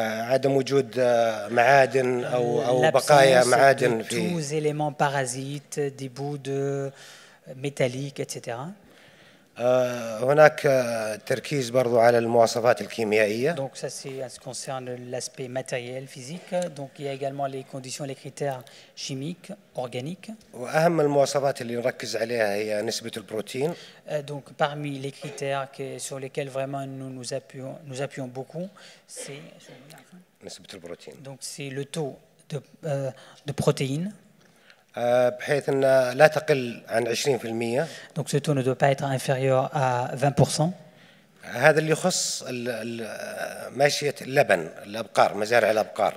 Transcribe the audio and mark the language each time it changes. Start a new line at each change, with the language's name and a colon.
Arabic: عدم وجود معادن أو بقايا معادن في.
French: Tous les éléments parasites, des bouts de métalliques, etc.
Arabic: هناك تركيز برضو على المواصفات الكيميائية.
French: Donc ça c'est en ce qui concerne l'aspect matériel, physique. Donc il y a également les conditions, les critères chimiques, organiques.
Arabic: وأهم المواصفات اللي نركز عليها هي نسبة البروتين.
French: Donc parmi les critères sur lesquels vraiment nous appuyons beaucoup, c'est
Arabic: نسبة البروتين.
French: Donc c'est le taux de protéines.
Arabic: بحيث أن لا تقل عن 20%.
French: Donc ce taux ne doit pas être inférieur à 20%.
Arabic: هذا اللي يخص ماشية اللبن الأبقار مزارع الأبقار.